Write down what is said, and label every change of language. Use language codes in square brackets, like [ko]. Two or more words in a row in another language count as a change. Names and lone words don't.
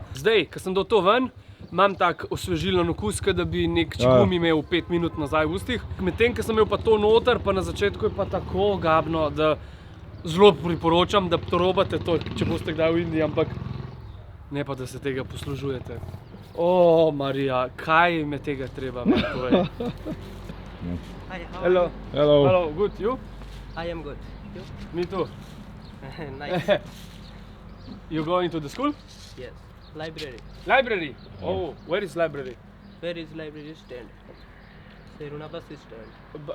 [sl] Zdaj, ko sem dal to ven, imam tak osvežilen okus, kot da bi nek čigum imel 5 minut nazaj v ustih. Medtem, ko sem imel pa to noter, pa na začetku je pa tako gabno, da zelo priporočam, da to robate to, če boste kdaj v Indiji, ampak ne pa, da se tega poslužujete. O, Marija, kaj me tega treba, me povej. [en] Hi, how Hello. are Hello. Hello, good, you? you? I am good. You? Me too. Nice. You going to the school? Yes. Library. Library? Oh, where is library? Where is library stand? Seruna bus stand.